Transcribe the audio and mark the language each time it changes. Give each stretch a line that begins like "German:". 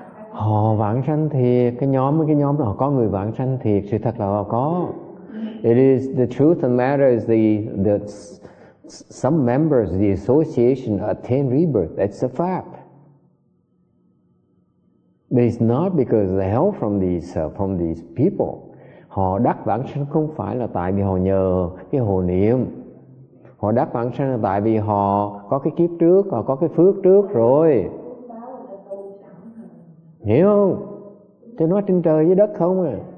Vietnamese: Họ vãng sanh thiệt, cái nhóm đó có người vãng sanh thiệt, sự thật là họ có.
English: It is the truth of the matter is the some members of the association attain rebirth. That's a fact. But it's not because of the help from these people.
Vietnamese: Họ đắc vãng sanh không phải là tại vì họ nhờ cái hồ niệm. Họ đắc vãng sanh là tại vì họ có cái kiếp trước, họ có cái phước trước rồi. Hiểu không? Chứ nói trên trời dưới đất không à.